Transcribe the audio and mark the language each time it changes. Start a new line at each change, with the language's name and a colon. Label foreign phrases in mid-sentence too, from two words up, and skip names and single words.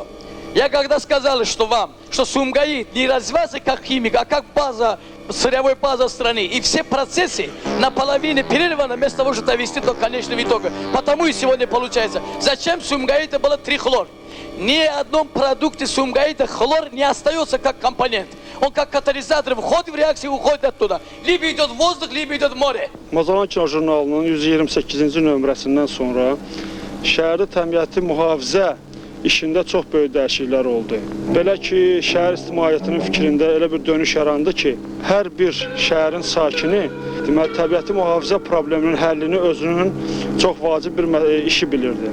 Russian: Я когда сказал, что Сумгаит не развивается как химик, а как база, сырьевой база страны, и все процессы наполовину перерваны, вместо того, чтобы довести до конечного итога. Потому и сегодня получается. Зачем в Сумгаите было трихлор? Ни в одном продукте Сумгаита хлор не остается как компонент. Он как катализатор входит в реакцию и уходит оттуда. Либо идет в воздух, либо идет в море.
Azerbaijani: Mozalan Kino Jurnalının 128-ci nömrəsindən sonra şəhəri təmiyyəti mühafizə işində çox böyük dəyişikliklər oldu. Belə ki, şəhər ictimaiyyətinin fikrində elə bir dönüş yarandı ki, hər bir şəhərin sakini deməli, təbiəti mühafizə probleminin həllini özünün çox vacib bir işi bilirdi.